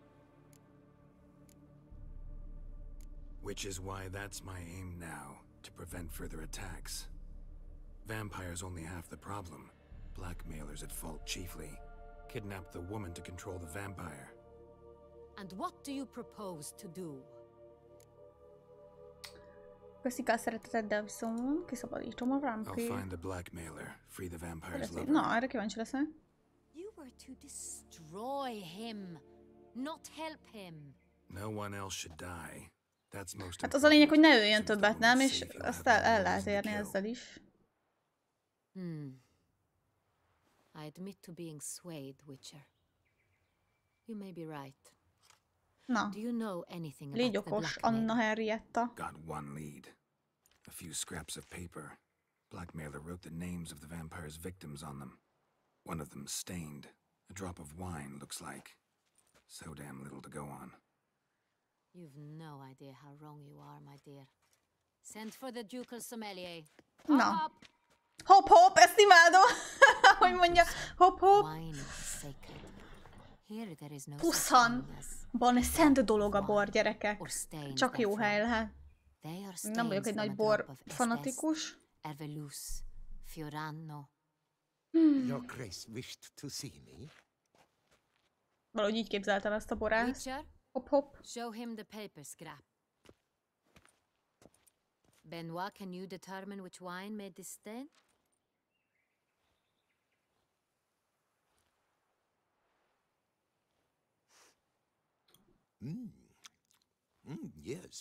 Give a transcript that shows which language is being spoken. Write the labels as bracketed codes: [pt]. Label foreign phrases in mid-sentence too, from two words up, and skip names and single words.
[en] Which is why that's my aim now, to prevent further attacks. Vampires only half the problem. Blackmailers at fault chiefly. Kidnap the woman to control the vampire. And what do you propose to do? [hu] Köszik a szereteteddel viszont, kiszabadítom a [en] I'll find the blackmailer, free the vampire's lover. [hu] Na, erre kíváncsi leszek. [en] You were to destroy him, not help him. No one else should die. That's most [hu] Hát az a lényeg, hogy ne öljön többet, nem? És azt el lehet érni ezzel is. [en] I admit to being swayed, Witcher. You may be right. [hu] Na, [en] do you know anything [hu] légy okos, Anna Henrietta. [en] Got one lead. A few scraps of paper. Blackmailer wrote the names of the vampire's victims on them. One of them stained. A drop of wine, looks like. So damn little to go on. You've no idea how wrong you are, my dear. Send for the ducal sommelier. [hu] Na. Hop, hop, ezt imádom! Hogy mondja, hop, hop. Puszhan! Van szent dolog a bor, gyerekek. Csak jó hely lehet. Nem vagyok egy nagy bor fanatikus. [en] Your Grace wished to see me? [hu] Valahogy így képzeltem ezt a borát. Hop, hop. [en] Show him the paper scrap. Benoit, can you determine which wine made this stain? Yes.